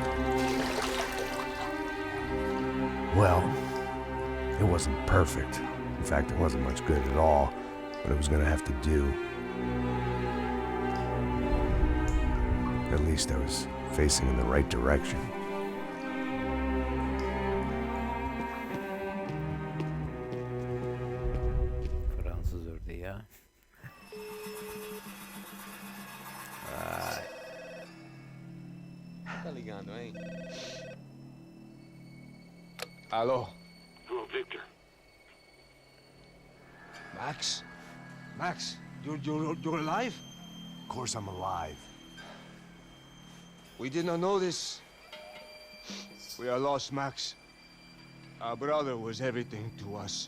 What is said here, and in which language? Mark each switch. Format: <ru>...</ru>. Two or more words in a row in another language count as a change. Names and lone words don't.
<en>Well, it wasn't perfect, In fact, it wasn't much good at all, but it was gonna have to do. At least I was facing in the right direction.</en> <tr>Fransız ördeği ya. Vay.</tr> <pt>Tá ligando, hein? Alô?</pt> <en>Hello, Victor. Max? Max, you're alive? Of course I'm alive. We did not know this. We are lost, Max. Our brother was everything to us.</en>